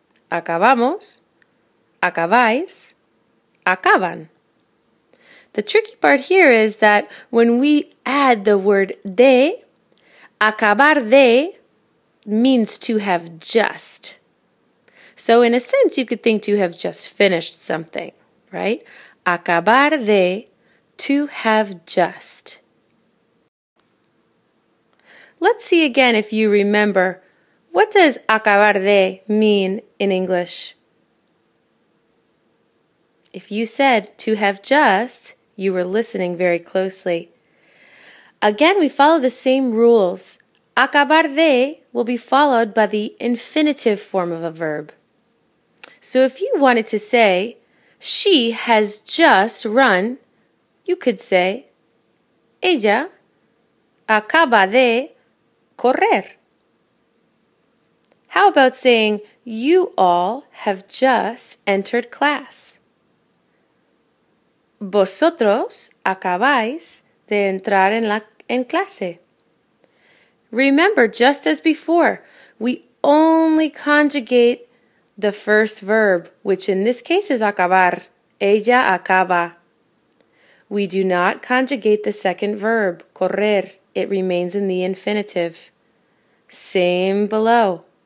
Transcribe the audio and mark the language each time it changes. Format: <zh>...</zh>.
<es>Acabamos, acabáis, acaban.</es> <en>The tricky part here is that when we add the word de, acabar de means to have just. So in a sense, you could think to have just finished something, right? Acabar de, to have just. Let's see again if you remember. What does acabar de mean in English? If you said to have just, you were listening very closely. Again, we follow the same rules. Acabar de will be followed by the infinitive form of a verb. So if you wanted to say, she has just run, you could say,</en> <es>ella acaba de correr.</es> <en>How about saying, you all have just entered class?</en> <es>Vosotros acabáis de entrar en clase.</es> <en>Remember, just as before, we only conjugate the first verb, which in this case is acabar.</en> <es>Ella acaba.</es> <en>We do not conjugate the second verb, correr. It remains in the infinitive. Same below.</en>